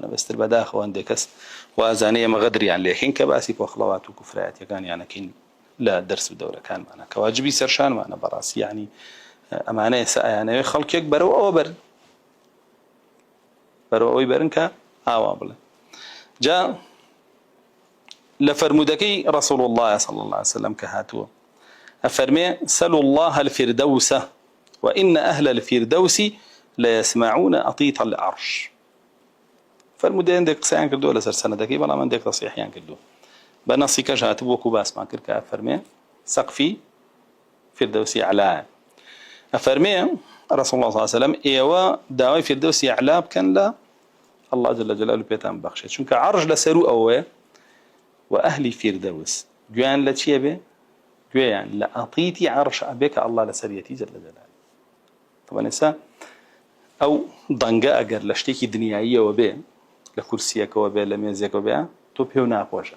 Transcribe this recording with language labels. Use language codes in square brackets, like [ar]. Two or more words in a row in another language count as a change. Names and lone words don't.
[ckb] بەستر بەداخەوە هەندێک کەس وازانەیە ئەمە غەدریان لێکەین کە باسی پۆخڵەوات و کوفرایەتیەکانیانەکەین لە دەرس و دەورەکانمانە کە واجبی سەرشانمانە بەڕاستی. یعنی ئەمانە ئێستا ئەیانەوێ خەڵکێک بەرەوە ئەوە بەرن، بەرەوە ئەوەی بەرن کە ئاوا بڵێ. جا لە فەرمودەکەی [ar] ڕەسوڵ الله صلی الله عليه وسلم [ckb] کە هاتووە ئەفەرمێ [ar] سەلوا الله الفردوس وإن أهل الفردوس ليسمعون أطيط العرش. [ckb] فەرمودە هەندێک قسەیان کردووە لەسەر سەنەدەکەی، بەڵام هەندێک تەصحیحیان کردووە. بە نەسی کەش هاتبوو وەکو باسمان کرد کە ئەفەرمێ سەقفی فردوسی عەلایە. ئەفەرمێ [ar] رسول الله صلی الله عليه وسلم [ckb] ئێوە داوای فردوسی عەلا بکەن لە [ar] الله جل جلاله [ckb] پێتان بەخشێت، چونکە عەرش لەسەر ئەوەیە و ئەهلی فردوس گوێیان لە چیە بێ؟ گوێیان لە ئەطیتی عەرش ئەبێ کە الله لەسەریەتی [ar] جل جلاله. [ckb] طبعا ئێستا ئەو دەنگە ئەگەر لە شتێکی دنیاییەوە بێ، لە کورسیەکەوە بێ، لە مێزێکەوە بێ، تۆ پێو ناخۆشە.